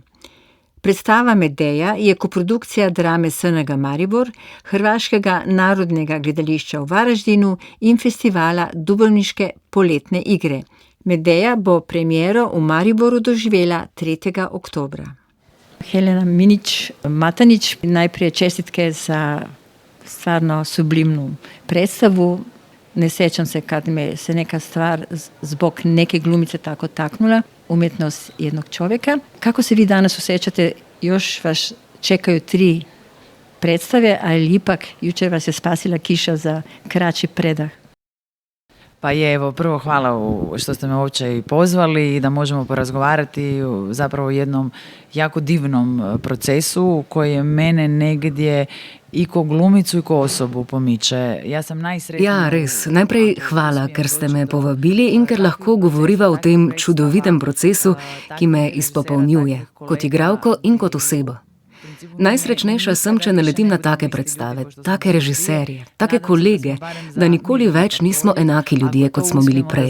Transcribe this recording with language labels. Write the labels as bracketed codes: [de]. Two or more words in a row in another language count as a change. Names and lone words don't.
[sl] Predstava Medeja je koprodukcija Drame SNG Maribor, Hrvaškega narodnega gledališča v Varaždinu in festivala Dubrovniške poletne igre. Medeja bo premiero v Mariboru doživela 3. [hr] oktobra. Helena Minić-Matanić, [sl] najprej čestitke [hr] za stvarno sublimnu predstavu. Ne sjećam se kad me se neka stvar zbog neke glumice tako taknula, umjetnost jednog čovjeka. Kako se vi danas osjećate? Još vas čekaju 3 predstave, ali ipak jučer vas je spasila kiša za kraći predah? Pa je, evo, prvo hvala što ste me uopće i pozvali i da možemo porazgovarati zapravo o jednom jako divnom procesu koji je mene negdje i ko glumicu i ko osobu pomiče. [sl] Ja, res. Najprej hvala, ker ste me povabili in ker lahko govoriva o tem čudovitem procesu, ki me izpopolnjuje, kot igralko in kot osebo. Najsrečnejša sem, če naletim na take predstave, take režiserje, take kolege, da nikoli več nismo enaki ljudje, kot smo bili prej.